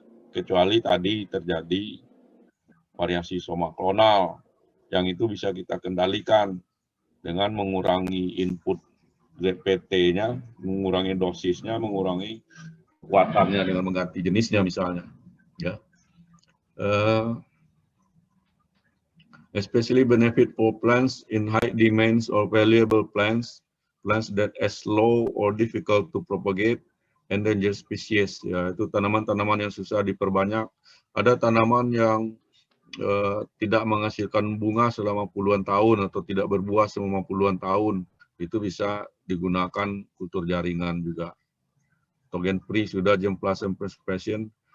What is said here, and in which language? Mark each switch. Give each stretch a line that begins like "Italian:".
Indonesian: Kecuali tadi terjadi variasi soma klonal, yang itu bisa kita kendalikan dengan mengurangi input ZPT-nya, mengurangi dosisnya, mengurangi kekuatannya dengan mengganti jenisnya misalnya. Ya.
English: Especially benefit for plants in high demands or valuable plants, plants that are slow or difficult to propagate, endangered species.
Indonesian: Ya, itu tanaman-tanaman yang susah diperbanyak. Ada tanaman yang tidak menghasilkan bunga selama puluhan tahun atau tidak berbuah selama puluhan tahun. Itu bisa digunakan kultur jaringan juga. Togen free sudah,
English: germplasm preservation.